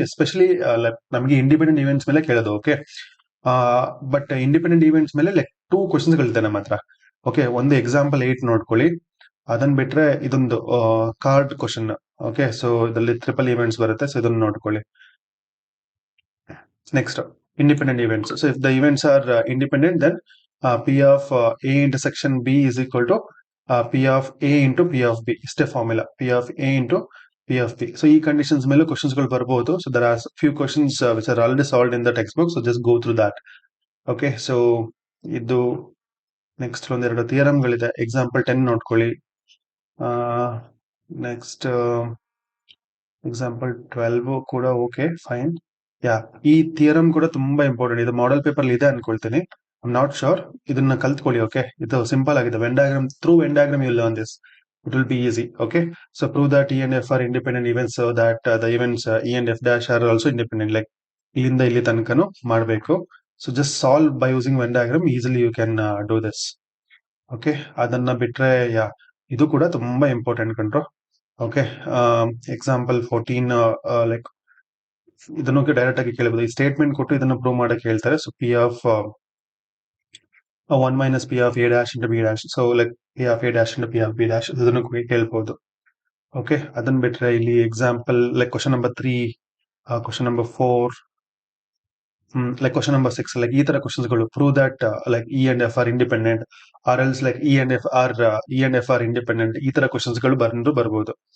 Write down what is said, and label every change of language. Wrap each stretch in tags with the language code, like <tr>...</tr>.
<kn>Especially ನಮಗೆ independent events ಮೇಲೆ ಕೇಳೋದು. ಓಕೆ, ಬಟ್ ಇಂಡಿಪೆಂಡೆಂಟ್ ಇವೆಂಟ್ಸ್ ಮೇಲೆ ಲೈಕ್ 2 ಕ್ವಶನ್ಸ್ ಗಳಿದೆ ನಮ್ಮ ಹತ್ರ. ಓಕೆ, ಒಂದು ಎಕ್ಸಾಂಪಲ್ 8 ನೋಡ್ಕೊಳ್ಳಿ. ಅದನ್ನ ಬಿಟ್ರೆ ಇದೊಂದು ಕಾರ್ಡ್ ಕ್ವಶನ್. ಓಕೆ, ಸೊ ಇದರಲ್ಲಿ ಟ್ರಿಪಲ್ ಇವೆಂಟ್ಸ್ ಬರುತ್ತೆ. ಸೊ ಇದನ್ನ ನೋಡ್ಕೊಳ್ಳಿ.</kn> <en>Next independent events. So if the events are independent, then P of A intersection B is equal to P of A into P of B. Is the formula P of A into P of B. So</en> <kn>ಈ conditions ಮೇಲೆ questions ಗಳು ಬರಬಹುದು.</kn> <en>So there are few questions which are already solved in the textbook. So just go through that.</en> <kn>Okay, so ಇದು next ಒಂದೆರಡು theorem ಗಳಿದೆ. Example 10 ನೋಡ್ಕೊಳ್ಳಿ. Next example 12 ಕೂಡ okay fine. ಈ ಥಿಯರಮ್ ಕೂಡ ತುಂಬಾ ಇಂಪಾರ್ಟೆಂಟ್. ಇದು ಮಾಡೆಲ್ ಪೇಪರ್ ಇದೆ ಅನ್ಕೊಳ್ತೀನಿ,</kn> <en>I not sure.</en> <kn>ಇದನ್ನ ಕಲ್ತ್ಕೊಳ್ಳಿ. ಓಕೆ, ಇದು ಸಿಂಪಲ್ ಆಗಿದೆ. When diagram,</kn> <en>Through Venn diagram you learn this. it will be easy. Okay, so prove that E and F are independent events, so that the events E and F dash are also independent. Like</en> <kn>ಇಲ್ಲಿಂದ ಇಲ್ಲಿ ತನಕನು ಮಾಡಬೇಕು.</kn> <en>So just solve by using Venn diagram easily you can do this.</en> <kn>Okay, ಅದನ್ನ ಬಿಟ್ರೆ ಇದು ಕೂಡ ತುಂಬಾ important ಕಂಡ್ರು. Okay, example 14 like ಇದನ್ನು ಡೈರೆಕ್ಟ್ ಆಗಿ ಕೇಳಬಹುದು. ಈ ಸ್ಟೇಟ್ಮೆಂಟ್ ಕೊಟ್ಟು ಇದನ್ನು ಪ್ರೂವ್ ಮಾಡಕ್ಕೆ ಹೇಳ್ತಾರೆ.</kn> <en>So p of 1 minus p of a dash into b dash. So like p of a dash into p of b dash</en> <kn>ಇದನ್ನು ಹೇಳ್ಬೋದು. ಓಕೆ, ಅದನ್ನ ಬಿಟ್ರೆ ಇಲ್ಲಿ example like question number 3, question number 4, like question number 6, like ಈ ತರ questions ಗಳು</kn> <en>prove that like E and F are independent</en> <kn>R else like E and F are independent, ಈ ತರ ಕ್ವಶನ್ಸ್ ಗಳು ಬರ್ಬೋದು.</kn>